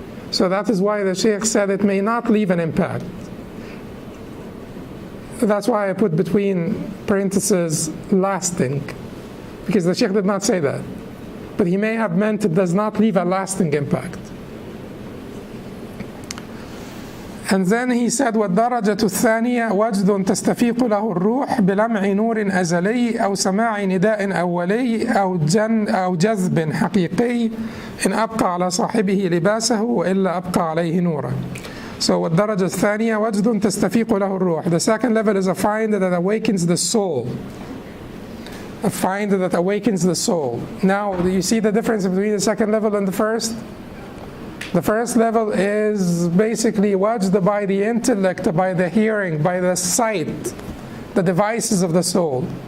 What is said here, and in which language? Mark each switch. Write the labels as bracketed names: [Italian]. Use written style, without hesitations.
[English] So that is why the Shaykh said it may not leave an impact. That's why I put between parentheses lasting, because the Shaykh did not say that, but he may have meant it does not leave a lasting impact. And then he said, [Arabic] والدرجة الثانية وجد تستفيق له الروح بلمع نور أزلي أو سماع نداء أولي أو جذب حقيقي إن أبقى على صاحبه لباسه وإلا أبقى عليه نورا. So والدرجة الثانية وجد تستفيق له الروح. [English] The second level is a find that awakens the soul. A find that awakens the soul. Now, do you see the difference between the second level and the first? The first level is basically Wajd by the intellect, by the hearing, by the sight, the devices of the soul.